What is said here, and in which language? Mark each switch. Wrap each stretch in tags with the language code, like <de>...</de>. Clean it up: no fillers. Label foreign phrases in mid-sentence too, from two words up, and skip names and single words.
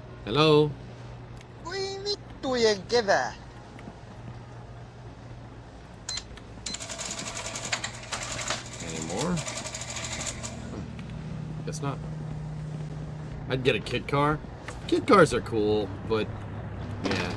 <en>Hello?</en> <fi>Voi vittujen kevää.</fi> <en>Any more? Guess not. I'd get a kit car. Kit cars are cool, but yeah.</en>